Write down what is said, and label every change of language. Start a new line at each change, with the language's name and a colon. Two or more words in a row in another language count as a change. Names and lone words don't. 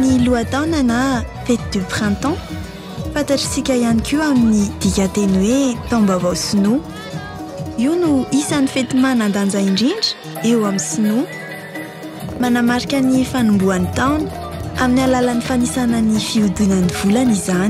Malagasy: lohan-taona na
French: fête du printemps
Malagasy: fantatritsika ihany koa amin'ny dikateny hoe taom-baovao sinoa. Io no isan'ny fety manan-danja indrindra eo amin'ny sinoa. Manamarika ny fanombohan'ny taona amin'ny alalan'ny fanisana ny fihodinan'ny volana izany.